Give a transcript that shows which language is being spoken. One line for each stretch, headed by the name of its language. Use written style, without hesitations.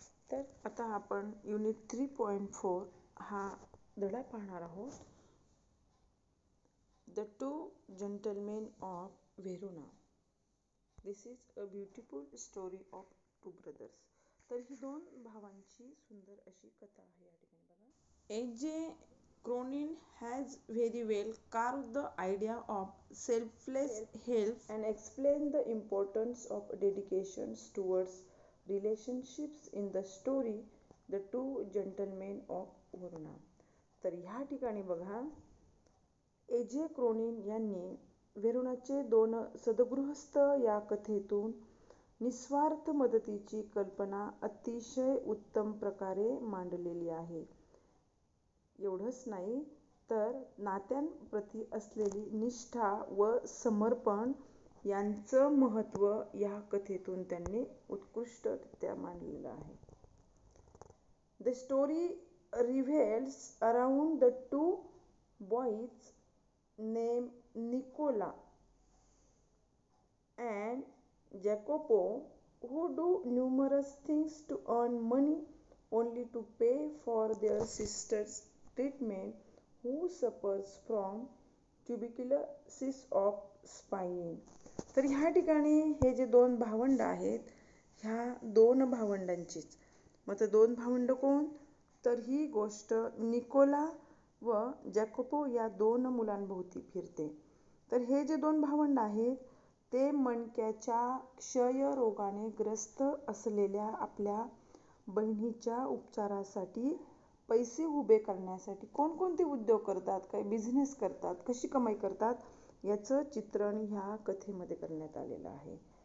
Marathi: तर आता आपण युनिट 3.4 हा धडा पाहणार आहोत.
English: The two gentlemen of Verona. This is a beautiful story of two brothers.
Marathi: तर ही दोन भावांची सुंदर अशी कथा आहे. या ठिकाणी बघा. A.J.
English: Cronin has very well carved the idea of selfless help and explained the importance of dedication towards relationships in the story The Two Gentlemen of Verona.
Marathi: तर ह्या ठिकाणी बघा, A.J. क्रोनिन यांनी व्हेरोनाचे दोन सद्गृहस्थ या कथेतून निस्वार्थ मदतीची कल्पना अतिशय उत्तम प्रकारे मांडलेली आहे. एवढंच नाही तर नात्यांप्रती असलेली निष्ठा व समर्पण यांचं महत्त्व या कथेतून त्यांनी उत्कृष्टरित्या मांडलेलं आहे.
English: The story revolves around the two boys named Nicola and Jacopo who do numerous things to earn money only to pay for their sister's treatment who suffers from tuberculosis of spine.
Marathi: तर ह्या ठिकाणी हे जे दोन भावंड आहेत, ह्या दोन भावंडांचीच. मग ते दोन भावंड कोण? तर ही गोष्ट निकोला व जॅकोपो या दोन मुलांभोवती फिरते. तर हे जे दोन भावंड आहेत ते मणक्याच्या क्षय रोगाने ग्रस्त असलेल्या आपल्या बहिणीच्या उपचारासाठी पैसे उभे करण्यासाठी कोणकोणते उद्योग करतात, काही बिझनेस करतात, कशी कमाई करतात, याचं चित्रण ह्या कथेमध्ये करण्यात आलेलं आहे.